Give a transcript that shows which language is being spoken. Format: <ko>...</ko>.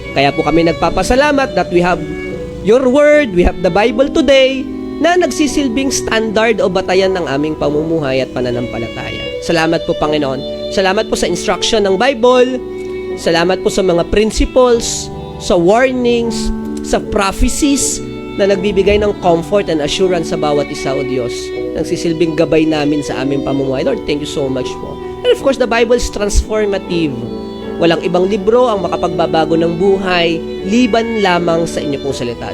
<tl>Kaya po kami nagpapasalamat</tl> <en>that we have your word, we have the Bible today,</en> <tl>na nagsisilbing standard o batayan ng aming pamumuhay at pananampalataya. Salamat po, Panginoon. Salamat po sa instruction ng Bible. Salamat po sa mga principles, sa warnings, sa prophecies na nagbibigay ng comfort and assurance sa bawat isa, O Diyos. Nagsisilbing gabay namin sa aming pamumuhay.</tl> <en>Lord, thank you so much</en> <tl>po.</tl> <en>And of course, the Bible is transformative.</en> <tl>Walang ibang libro ang makapagbabago ng buhay liban lamang sa inyo pong salita.</tl>